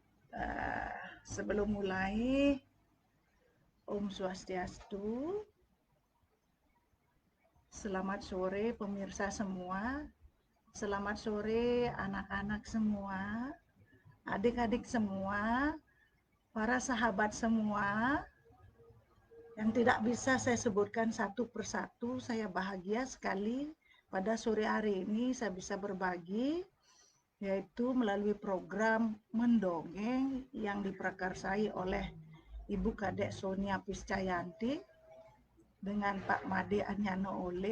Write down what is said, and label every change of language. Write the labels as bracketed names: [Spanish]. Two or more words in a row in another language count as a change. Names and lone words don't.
[Indonesian] Eh, Sebelum mulai, Om Swastiastu, selamat sore pemirsa semua, selamat sore anak-anak semua, adik-adik semua, para sahabat semua, yang tidak bisa saya sebutkan satu persatu. Saya bahagia sekali pada sore hari ini saya bisa berbagi, yaitu melalui program Mendongeng yang diprakarsai oleh Ibu Kadek Sonia Piscayanti dengan Pak Made Anyano Ole.